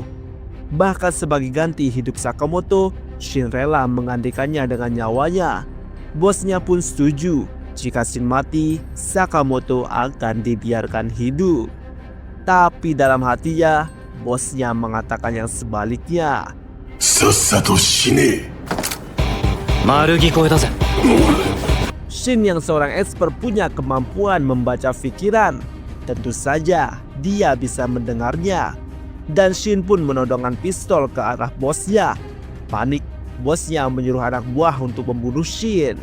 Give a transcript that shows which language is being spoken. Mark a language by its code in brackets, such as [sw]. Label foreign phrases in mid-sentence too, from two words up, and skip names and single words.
[id] Bahkan sebagai ganti hidup Sakamoto, Shin rela menggantikannya dengan nyawanya. Bosnya pun setuju, jika Shin mati, Sakamoto akan dibiarkan hidup. Tapi dalam hatinya, bosnya mengatakan yang sebaliknya. [ja] さっさと死ね。丸聞こえだぜ。 [id] Shin yang seorang expert punya kemampuan membaca pikiran. Tentu saja dia bisa mendengarnya. Dan Shin pun menodongkan pistol ke arah bosnya. Panik, bosnya menyuruh anak buah untuk membunuh Shin.